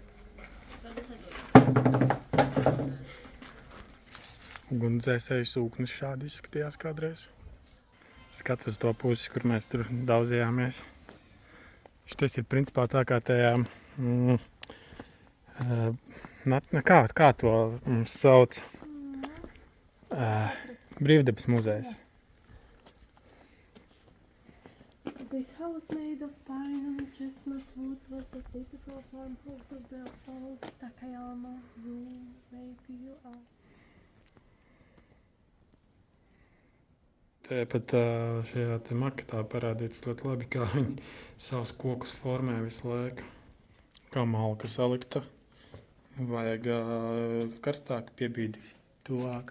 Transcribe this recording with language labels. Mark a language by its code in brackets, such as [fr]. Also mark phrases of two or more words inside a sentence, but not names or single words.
[lv] Ugunsdzēsēju sūknis šādi izskatījās kādreiz. Skats uz to pusi, kur mēs tur daudzījāmies. Šitais ir principā tā kā tajā, kā to mums sauc, Brīvdabas muzejs. [en] This house made of pine and chestnut wood was a typical farmhouse of the old Takayama rule. Maybe you are. [lv] Tāpat šajā te maketā parādīts ļoti labi, kā viņi savus kokus formē visu laiku. Kā malka salikta. Vajag karstāk piebīdi tuvāk.